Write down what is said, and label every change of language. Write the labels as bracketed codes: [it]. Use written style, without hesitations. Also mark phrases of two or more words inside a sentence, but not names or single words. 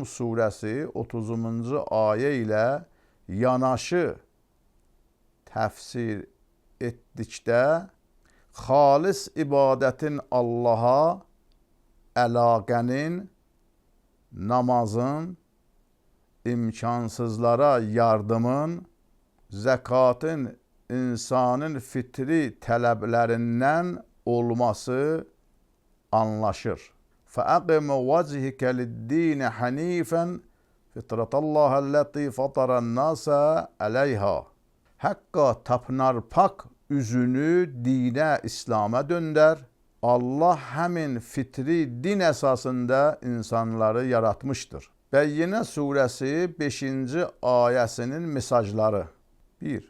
[az] surəsi 30-cu ayə ilə yanaşı təfsir etdikdə xalis ibadətin Allaha, əlaqənin, namazın, imkansızlara yardımın, zəkatın insanın fitri tələblərindən olması anlaşır. [ar] فَأَقِمْ وَجْهِكَ لِلدِّينِ حَنِيفًا فِطْرَةَ اللّٰهَ الَّتِي فَطَرَ النَّاسَ عَلَيْهَا. [az] Həqqa tapınarpak üzünü dinə, İslam'a döndər. Allah həmin fitri din əsasında insanları yaratmışdır. Bəyyinə surəsi 5-ci ayəsinin mesajları. 1.